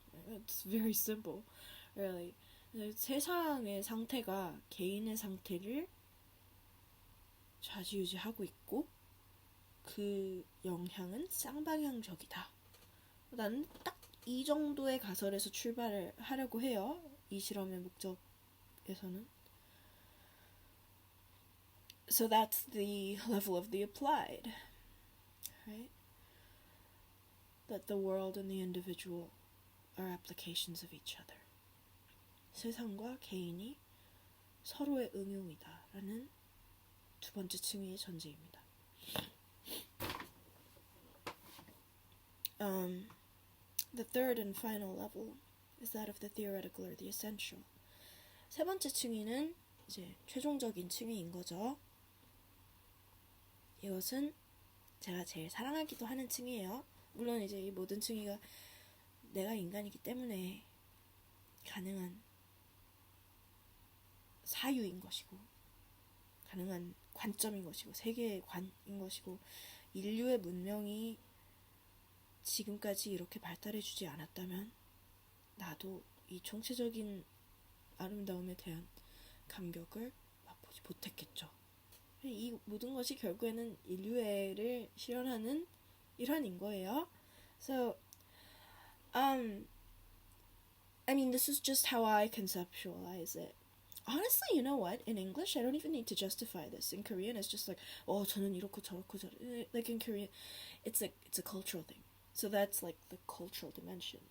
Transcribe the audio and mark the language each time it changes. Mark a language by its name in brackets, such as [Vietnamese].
[English] It's very simple, really. [Korean] 세상의 상태가 개인의 상태를 좌지우지하고 있고 그 영향은 쌍방향적이다. 나는 딱 이 정도의 가설에서 출발을 하려고 해요. 이 실험의 목적에서는. [English] So that's the level of the applied, right? That the world and the individual are applications of each other. [Korean] 세상과 개인이 서로의 응용이다라는 두 번째 층위의 전제입니다. [English] The third and final level is that of the theoretical or the essential. [Korean] 세 번째 층위는 이제 최종적인 층위인 거죠. 이것은 제가 제일 사랑하기도 하는 층이에요. 물론 이제 이 모든 층위가 내가 인간이기 때문에 가능한 사유인 것이고 가능한 관점인 것이고 세계의 관인 것이고 인류의 문명이 지금까지 이렇게 발달해주지 않았다면 나도 이 총체적인 아름다움에 대한 감격을 맛보지 못했겠죠. 이 모든 것이 결국에는 인류애를 실현하는 일환인 거예요. [English] So, I mean, this is just how I conceptualize it. Honestly, you know what? In English, I don't even need to justify this. In Korean, it's just like, [Korean] 저는 이렇고 저렇고 저렇고. [English] Like in Korean, it's a cultural thing. So that's like the cultural dimension.